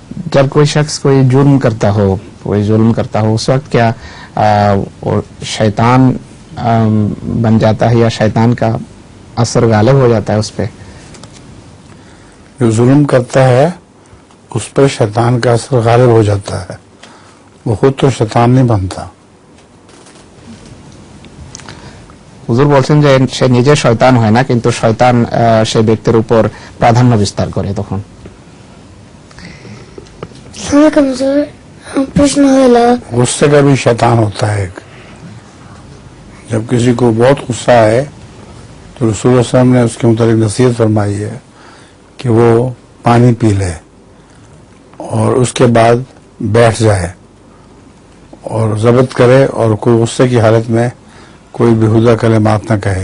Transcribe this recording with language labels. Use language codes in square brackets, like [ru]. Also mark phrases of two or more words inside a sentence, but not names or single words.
[ur] جب کوئی شخص کوئی جرم کرتا ہو، کوئی ظلم کرتا ہو، اس وقت کیا وہ شیطان بن جاتا ہے یا شیطان کا اثر غالب ہو جاتا ہے اس پہ؟ جو ظلم کرتا ہے اس پر شیطان کا اثر غالب ہو جاتا ہے، وہ خود تو شیطان نہیں بنتا. [bn] হুজুর বলছেন যে সে নিজে শয়তান হয় না, কিন্তু শয়তান সে ব্যক্তির উপর প্রাধান্য বিস্তার করে তখন। [bho] प्रश्न होला [ur] غصے کا بھی شیطان ہوتا ہے ایک. جب کسی کو بہت غصہ آئے تو رسول اللہ صلی اللہ علیہ وسلم نے اس کے متعلق نصیحت فرمائی ہے کہ وہ پانی پی لے اور اس کے بعد بیٹھ جائے اور ضبط کرے اور کوئی غصے کی حالت میں کوئی بیہودہ کلمات نہ کہے.